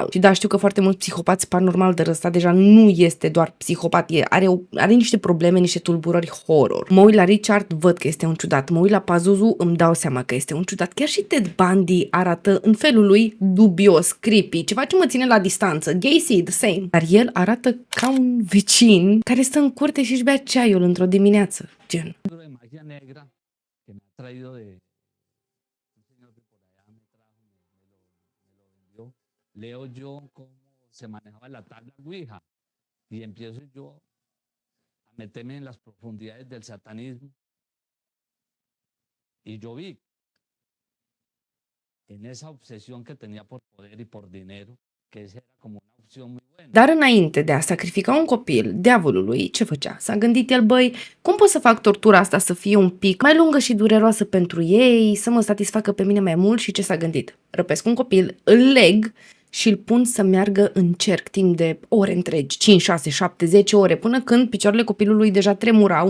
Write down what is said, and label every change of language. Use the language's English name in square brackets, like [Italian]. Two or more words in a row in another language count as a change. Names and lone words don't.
[Romanian] Și da, știu că foarte mulți psihopați par normal, dar ăsta deja nu este doar psihopat, are niște probleme, niște tulburări horror. Mă uit la Richard, văd că este un ciudat. Mă uit la Pazuzu, îmi dau seama că este un ciudat. Chiar și Ted Bundy arată în felul lui dubios, creepy, ceva ce mă ține la distanță. [English] Gacy, the same. [Romanian] Dar el arată ca un vecin care stă în curte și își bea ceaiul într-o dimineață. Gen. [Spanish] De magia negra que me ha traído de un señor de por allá me trajo, me lo vendió. Leo yo cómo se manejaba la tabla Ouija y empiezo yo a meterme en las profundidades del satanismo y yo vi en esa obsesión que tenía por poder y por dinero que esa era como una opción muy buena. [Romanian] Dar înainte de a sacrifica un copil diavolului, ce făcea? S-a gândit el, băi, cum pot să fac tortura asta să fie un pic mai lungă și dureroasă pentru ei, să mă satisfacă pe mine mai mult și ce s-a gândit? Răpesc un copil, îl leg și îl pun să meargă în cerc timp de ore întregi, 5, 6, 7, 10 ore, până când picioarele copilului deja tremurau.